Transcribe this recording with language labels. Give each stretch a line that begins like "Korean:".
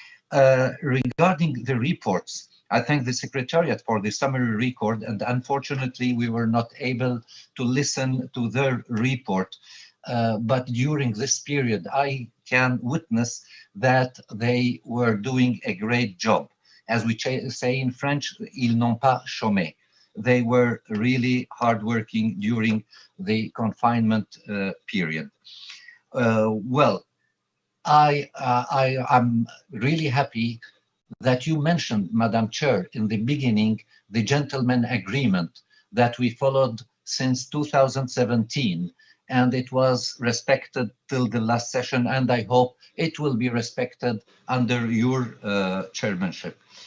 English: Regarding the reports, I thank the Secretariat for the summary record, and unfortunately we were not able to listen to their report. But during this period, I can witness that they were doing a great job. As we say in French,
French: ils n'ont pas chômé.
English: They were really hardworking during the confinement period. Well, I am really happy that you mentioned, Madam Chair, in the beginning, the gentleman agreement that we followed since 2017, and it was respected till the last session, and I hope it will be respected under your chairmanship.